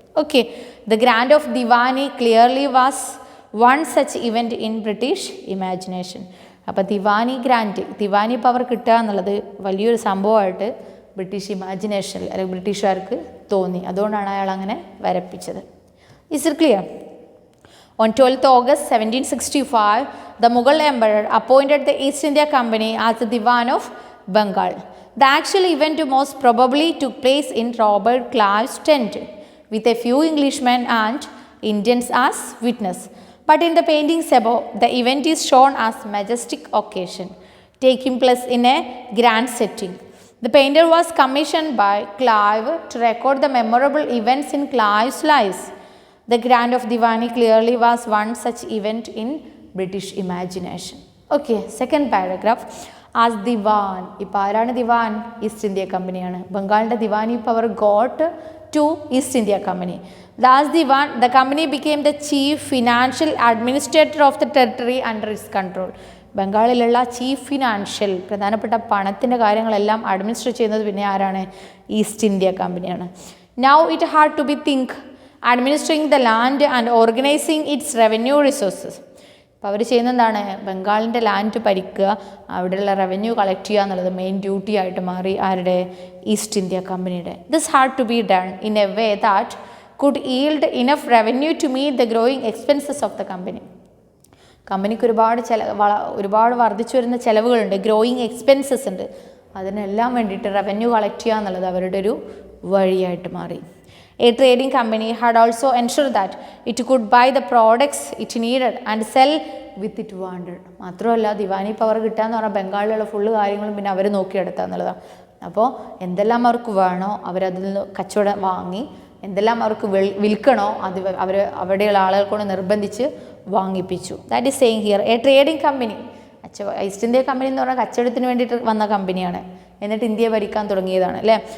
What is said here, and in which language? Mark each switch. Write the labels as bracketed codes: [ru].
[en] Okay, the grant of diwani clearly was one such event in British imagination. [ml] അപ്പോൾ Deewani power കിട്ടുക എന്നുള്ളത് വലിയൊരു സംഭവമായിട്ട് ബ്രിട്ടീഷ് ഇമാജിനേഷനിൽ അല്ലെങ്കിൽ ബ്രിട്ടീഷുകാർക്ക് തോന്നി. അതുകൊണ്ടാണ് അയാൾ അങ്ങനെ വരപ്പിച്ചത്. [en] Is it clear? On 12th August 1765, the Mughal Emperor appointed the East India Company as the Diwan of Bengal. The actual event most probably took place in Robert Clive's tent, with a few Englishmen and Indians as witness. But in the paintings above, the event is shown as majestic occasion, taking place in a grand setting. The painter was commissioned by Clive to record the memorable events in Clive's lives. The Grand of Diwani clearly was one such event in British imagination. Okay, second paragraph. As Diwan, [ml] ഇപ്പോൾ ആരാണ് ദിവാൻ? East India കമ്പനിയാണ്. [en] ബംഗാളിൻ്റെ diwani power got to East India company. As Diwan, the company became the chief financial administrator of the territory under its control. [ml] ബംഗാളിലുള്ള chief financial പ്രധാനപ്പെട്ട പണത്തിൻ്റെ കാര്യങ്ങളെല്ലാം administrate ചെയ്യുന്നത് പിന്നെ ആരാണ്? East India കമ്പനിയാണ്. [en] Now it had to be think administering the land and organizing its revenue resources. [ml] അപ്പോൾ അവർ ചെയ്യുന്ന എന്താണ്? ബംഗാളിൻ്റെ ലാൻഡ് ഭരിക്കുക, അവിടെയുള്ള റവന്യൂ കളക്ട് ചെയ്യുക എന്നുള്ളത് മെയിൻ ഡ്യൂട്ടി ആയിട്ട് മാറി ആരുടെ? [en] East India കമ്പനിയുടെ. This had to be done in a way that could yield enough revenue to meet the growing expenses of the company. [ml] കമ്പനിക്ക് ഒരുപാട് വർദ്ധിച്ചു വരുന്ന ചിലവുകളുണ്ട്, ഗ്രോയിങ് എക്സ്പെൻസസ് ഉണ്ട്. അതിനെല്ലാം വേണ്ടിയിട്ട് റവന്യൂ കളക്ട് ചെയ്യുക എന്നുള്ളത് അവരുടെ ഒരു വഴിയായിട്ട് മാറി. [en] A trading company had also ensured that it could buy the products it needed and sell with it wanted. [ml] മാത്രമല്ല ദിവാനി പവർ കിട്ടുക എന്ന് പറഞ്ഞാൽ ബംഗാളിലുള്ള ഫുള്ള് കാര്യങ്ങളും പിന്നെ അവർ നോക്കിയെടുക്കുക എന്നുള്ളതാണ്. അപ്പോൾ എന്തെല്ലാം അവർക്ക് വേണോ അവരതിൽ നിന്ന് കച്ചവടം വാങ്ങി, എന്തെല്ലാം അവർക്ക് വിൽക്കണോ അത് അവിടെയുള്ള ആളുകൾ കൊണ്ട് നിർബന്ധിച്ച് വാങ്ങിപ്പിച്ചു. [en] That is saying here a trading company. [ml] East India company എന്ന് പറഞ്ഞാൽ കച്ചവടത്തിന് വേണ്ടിയിട്ട് വന്ന കമ്പനിയാണ്, എന്നിട്ട് ഇന്ത്യയെ ഭരിക്കാൻ തുടങ്ങിയതാണ് അല്ലേ.